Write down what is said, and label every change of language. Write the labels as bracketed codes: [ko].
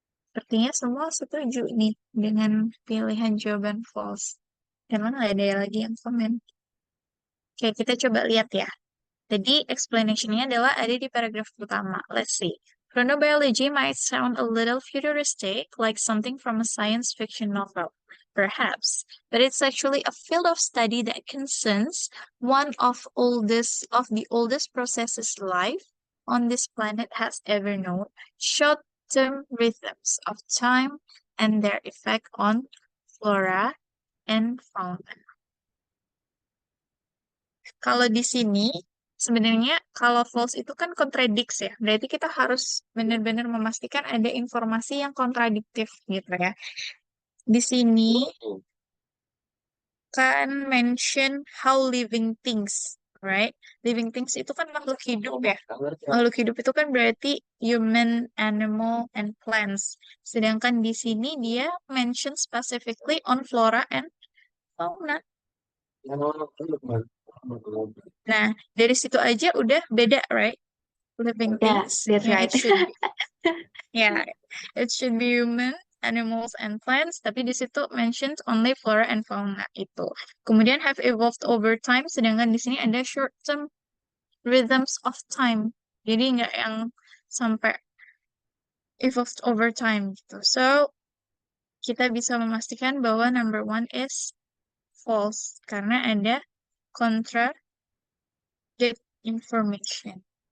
[id] Sepertinya semua setuju nih dengan pilihan jawaban false. Emang nggak ada lagi yang komen. Oke, kita coba lihat ya. Tadi explanation-nya adalah ada di paragraf pertama. [en] Let's see. Chronobiology might sound a little futuristic, like something from a science fiction novel, perhaps, but it's actually a field of study that concerns one of the oldest processes life on this planet has ever known, short-term rhythms of time and their effect on flora and fauna. [id] Kalau di sini, sebenarnya kalau false itu kan kontradiksi ya. Berarti kita harus benar-benar memastikan ada informasi yang kontradiktif gitu ya. Di sini kan [en] mention how living things, right? [id] Living things itu kan makhluk hidup ya. Makhluk hidup itu kan berarti [en] human, animal, and plants. [id] Sedangkan di sini dia mention specifically on flora and fauna. Nah, dari situ aja udah beda, right? [en] Living things. That's Yeah, right. It should be human, animals, and plants. [id] Tapi di situ [en] mentioned only flora and fauna itu. Kemudian have evolved over time. [id] Sedangkan di sini ada [en] short-term rhythms of time. [id] Jadi nggak yang sampai evolved over time gitu. So, kita bisa memastikan bahwa [en] number one is false [id] karena ada contradict information.